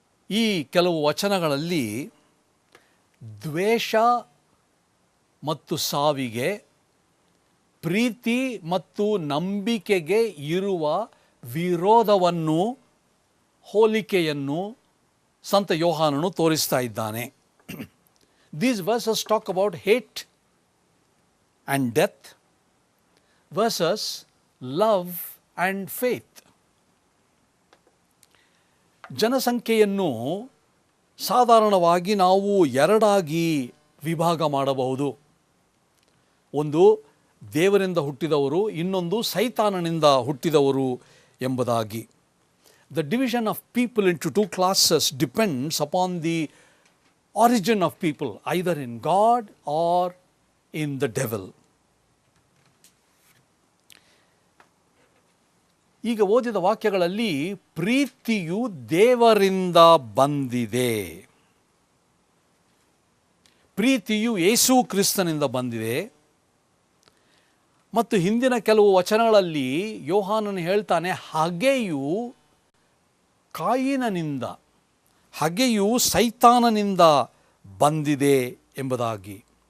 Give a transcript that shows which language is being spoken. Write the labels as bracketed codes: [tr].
[kn] ಈ ಕೆಲವು ವಚನಗಳಲ್ಲಿ ದ್ವೇಷ ಮತ್ತು ಸಾವಿಗೆ, ಪ್ರೀತಿ ಮತ್ತು ನಂಬಿಕೆಗೆ ಇರುವ ವಿರೋಧವನ್ನು, ಹೋಲಿಕೆಯನ್ನು ಸಂತ ಯೋಹಾನನು ತೋರಿಸ್ತಾ ಇದ್ದಾನೆ. [en] These verses talk about hate and death versus love and faith. [kn] ಜನಸಂಖ್ಯೆಯನ್ನು ಸಾಧಾರಣವಾಗಿ ನಾವು ಎರಡಾಗಿ ವಿಭಾಗ ಮಾಡಬಹುದು. ಒಂದು ದೇವರಿಂದ ಹುಟ್ಟಿದವರು, ಇನ್ನೊಂದು ಸೈತಾನನಿಂದ ಹುಟ್ಟಿದವರು ಎಂಬುದಾಗಿ. [en] The division of people into two classes depends upon the origin of people, either in God or in the devil. [kn] ಈಗ ಓದಿದ ವಾಕ್ಯಗಳಲ್ಲಿ ಪ್ರೀತಿಯು ದೇವರಿಂದ ಬಂದಿದೆ, ಪ್ರೀತಿಯು ಯೇಸು ಕ್ರಿಸ್ತನಿಂದ ಬಂದಿದೆ. ಮತ್ತು ಹಿಂದಿನ ಕೆಲವು ವಚನಗಳಲ್ಲಿ ಯೋಹಾನನು ಹೇಳ್ತಾನೆ, ಹಗೆಯು ಕಾಯಿನನಿಂದ, ಹಗೆಯು ಸೈತಾನನಿಂದ ಬಂದಿದೆ ಎಂಬುದಾಗಿ.